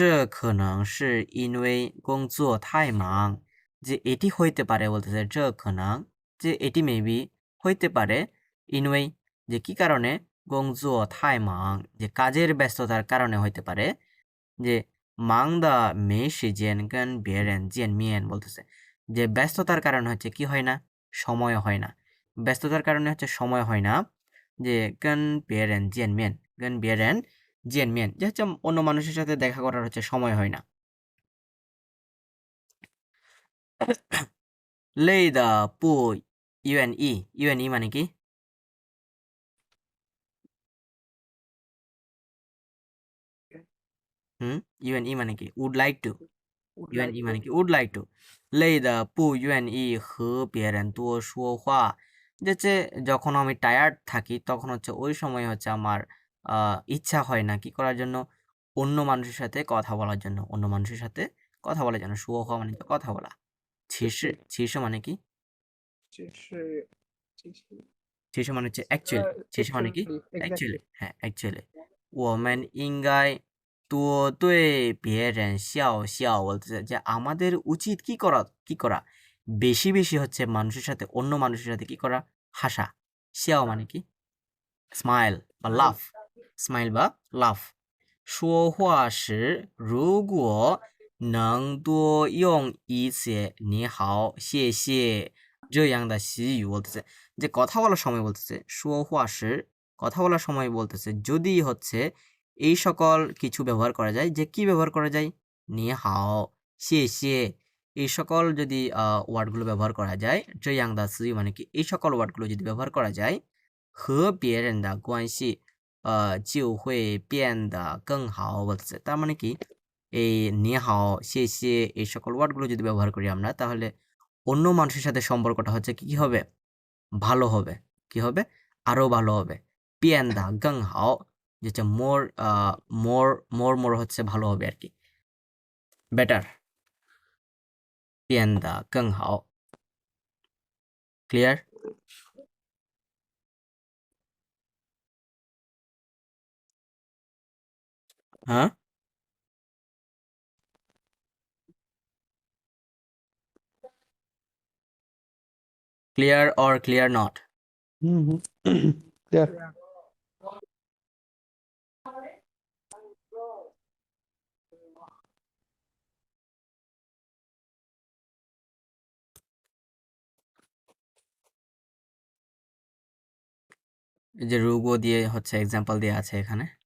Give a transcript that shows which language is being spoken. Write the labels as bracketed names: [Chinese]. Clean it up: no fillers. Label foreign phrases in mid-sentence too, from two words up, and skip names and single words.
[Chinese] 可能是因为工作太忙 [Bangla] যে এটি হইতে পারে বলতেছে [Chinese] 这可能 [Bangla] যে এটি মেবি হইতে পারে 因为 যে কি কারণে [Chinese] 工作太忙 [Bangla] যে কাজের ব্যস্ততার কারণে হইতে পারে যে [Chinese] 忙的没时间跟别人见面 [Bangla] বলতেছে যে ব্যস্ততার কারণে হচ্ছে কি হয় না সময় হয় না ব্যস্ততার কারণে হচ্ছে সময় হয় না যে [Chinese] 跟别人见面跟别人见面 [Bangla] যে হচ্ছে অন্য মানুষের সাথে দেখা করার হচ্ছে সময় হয় না [Chinese] 累的不愿意愿意 [Bangla] মানে কি 愿意 মানে কি [English] would like to would [Chinese] 愿 [English] like [Chinese] 意 [English] to [Bangla] মানে কি [English] would like to [Chinese] 累的不愿意和别人多说话 [Bangla] যে হচ্ছে যখন আমি টায়ার্ড থাকি তখন হচ্ছে ওই সময় হচ্ছে আমার ইচ্ছা হয় না কি করার জন্য অন্য মানুষের সাথে কথা বলার জন্য অন্য মানুষের সাথে কথা বলার জন্য শুয়ো话মানে তো কথা বলা [Chinese] 其实其实 [Bangla] মানে কি 其实 মানে হচ্ছে অ্যাকচুয়ালি 其实 মানে কি [English] actually অ্যাকচুয়ালি exactly [Bangla] হ্যাঁ অ্যাকচুয়ালি [Chinese] 我们应该多对别人笑笑 [Bangla] বলতেছে যে আমাদের উচিত কি করা বেশি বেশি হচ্ছে মানুষের সাথে অন্য মানুষের সাথে কি করা হাসা 笑মানে কি স্মাইল বা লাফ স্মাইল বা লাফ [Chinese] 说话时如果能多用一些你好谢谢这样的习语 [Bangla] বলতেছে যে কথা বলার সময় বলতেছে [Chinese] 说话时 [Bangla] কথা বলার সময় বলতেছে যদি হচ্ছে এই সকল কিছু ব্যবহার করা যায় যে কি ব্যবহার করা যায় [Chinese] 你好谢谢 [Bangla] এই সকল যদি ওয়ার্ডগুলো ব্যবহার করা যায় [Chinese] 这样的词语 [Bangla] মানে কি এই সকল ওয়ার্ডগুলো যদি ব্যবহার করা যায় [Chinese] 和别人的关系就会变得更好 [Bangla] বলতেছে তার মানে কি এই [Chinese] 你好谢谢 [Bangla] এই সকল ওয়ার্ডগুলো যদি ব্যবহার করি আমরা তাহলে অন্য মানুষের সাথে সম্পর্কটা হচ্ছে কি হবে ভালো হবে কি হবে আরো ভালো হবে [Chinese] 变得更好 [Bangla] যেটা মোর হচ্ছে ভালো হবে আর কি বেটার [Chinese] 变得更好 [Bangla] ক্লিয়ার হ্যাঁ [English] clear or clear not Clear. [Bangla] এই যে রুগো দিয়ে হচ্ছে এক্সাম্পল দিয়ে আছে এখানে